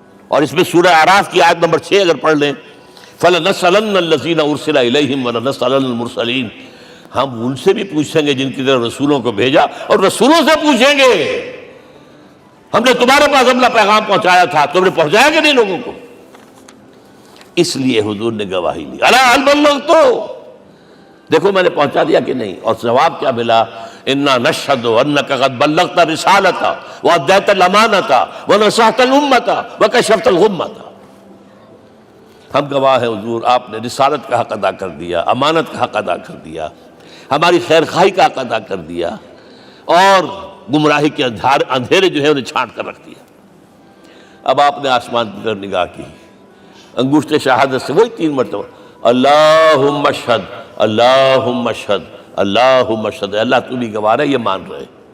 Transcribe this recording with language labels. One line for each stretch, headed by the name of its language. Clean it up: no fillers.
Urdu: اور اس میں سورہ اعراف کی آیت نمبر 6 اگر پڑھ لیں،
Arabic: فَلَنَسْأَلَنَّ الَّذِينَ أُرْسِلَ إِلَيْهِمْ وَلَنَسْأَلَنَّ الْمُرْسَلِينَ،
Urdu: ہم ان سے بھی پوچھیں گے جن کی طرف رسولوں کو بھیجا، اور رسولوں سے پوچھیں گے ہم نے تمہارے پاس اپنا پیغام پہنچایا تھا، تم نے پہنچایا کہ نہیں لوگوں کو؟ اس لیے حضور نے گواہی لی،
Arabic: الا هل بلغت،
Urdu: دیکھو میں نے پہنچا دیا کہ نہیں؟ اور جواب کیا ملا،
Arabic: انا نشهد انك قد بلغت رسالتا واديت الامانتا ونصحت الامتا وكشفت الغمتا.
Urdu: ہم گواہ ہیں حضور آپ نے رسالت کا حق ادا کر دیا، امانت کا حق ادا کر دیا، ہماری خیر خواہی کا حق ادا کر دیا، اور گمراہی کے اندھیرے جو ہے انہیں چھانٹ کر رکھ دیا. اب آپ نے آسمان کی طرف نگاہ کی، انگشت شہادت سے وہی 3 مرتبہ
Arabic: اللہم اشہد اللہم اشہد اللہم اشہد،
Urdu: اللہ تو بھی گواہ ہے، یہ مان رہے.